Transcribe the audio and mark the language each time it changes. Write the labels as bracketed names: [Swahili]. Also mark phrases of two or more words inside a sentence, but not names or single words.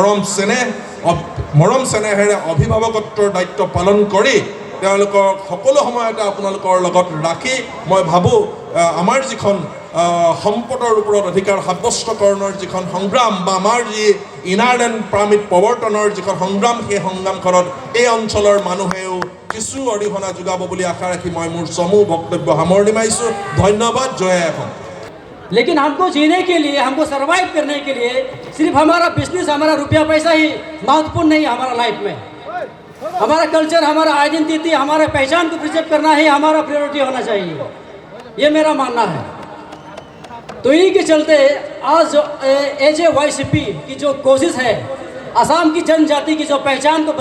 [Assamese] মৰম চেনেহেৰে অভিভাৱকত্বৰ দায়িত্ব পালন কৰি তেওঁলোকক সকলো সময়তে আপোনালোকৰ লগত ৰাখি মই ভাবোঁ আমাৰ যিখন সম্পদৰ ওপৰত অধিকাৰ সাব্যস্তকৰণৰ যিখন সংগ্ৰাম বা আমাৰ যি ইনাৰলেণ্ড পাৰ্মিট প্ৰৱৰ্তনৰ যিখন সংগ্ৰাম, সেই সংগ্ৰামখনত এই অঞ্চলৰ মানুহেও কিছু অৰিহণা যোগাব বুলি আশা ৰাখি মই মোৰ চমু বক্তব্য সামৰণি মাৰিছোঁ। ধন্যবাদ। জয় অসম। [Hindi] लेकिन हमको जीने के लिए, हमको सर्वाइव करने के लिए सिर्फ हमारा बिजनेस, हमारा रुपया पैसा ही महत्वपूर्ण नहीं है हमारा लाइफ में। हमारा कल्चर, हमारा आइडेंटिटी, हमारा पहचान को प्रिजर्व करना ही हमारा प्रायोरिटी होना चाहिए, ये मेरा मानना है। तो इन्हीं के चलते आज AJYCP की जो कोशिश है, असम की जनजाति की जो पहचान को